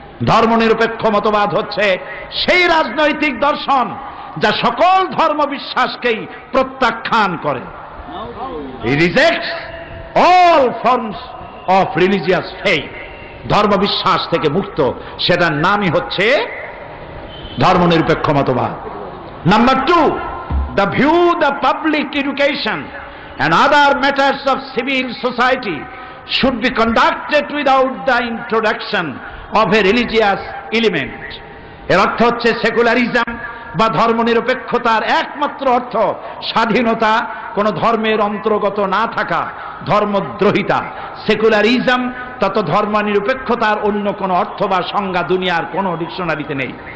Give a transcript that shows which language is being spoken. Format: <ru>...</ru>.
<bn>ধর্মনিরপেক্ষ মতবাদ হচ্ছে সেই রাজনৈতিক দর্শন যা সকল ধর্ম বিশ্বাসকেই প্রত্যাখ্যান করে।</bn> <en>He rejects all forms of religious faith.</en> <bn>ধর্ম বিশ্বাস থেকে মুক্ত, সেটার নামই হচ্ছে ধর্মনিরপেক্ষ মতবাদ।</bn> <en>Number 2, the view the public education and other matters of civil society should be conducted without the introduction of a religious element.</en> <bn>এর অর্থ হচ্ছে সেকুলারিজম বা ধর্মনিরপেক্ষতার একমাত্র অর্থ স্বাধীনতা, কোন ধর্মের অন্তর্গত না থাকা, ধর্মদ্রোহিতা। সেকুলারিজম তত ধর্মনিরপেক্ষতার অন্য কোনো অর্থ বা সংজ্ঞা দুনিয়ার কোনো ডিকশনারিতে নেই।</bn>